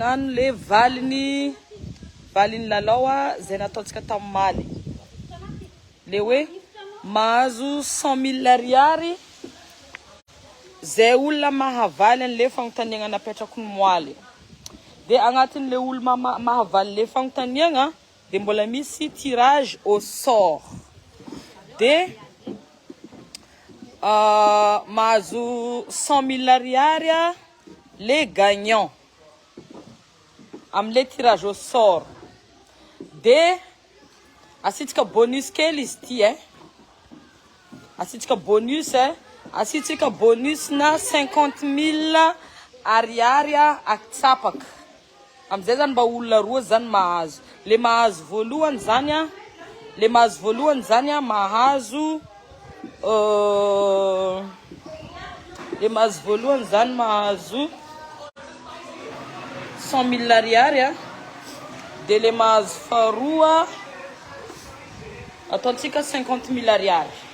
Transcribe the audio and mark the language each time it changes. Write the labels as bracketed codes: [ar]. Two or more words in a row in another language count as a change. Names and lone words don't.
[mg] magnano le valiny lalao zay nataontsika tamin'ny le hoe mahazo 100 000 ariary zay olona mahavaly an'le fagnontaniana napetrako ny moaly. De agnatin'le olona mahavaly le fagnontaniana de mbola misy [fr] tirage au sort. [mg] De mahazo 100 000 ariary [fr] les gagnants [mg] am'le [fr] tirage au sort. [mg] De asitsika bonus kely izy ty asitsika bonus asitsika bonus na 50 000 ariary aktsapaka. Amzay zany mba olona roa zany mahazo. Le mahazo voalohany zany mahazo le mahazo voalohany zany mahazo 100 000 ariary de le mahazo faharoa ataontsika 50 000 ariary.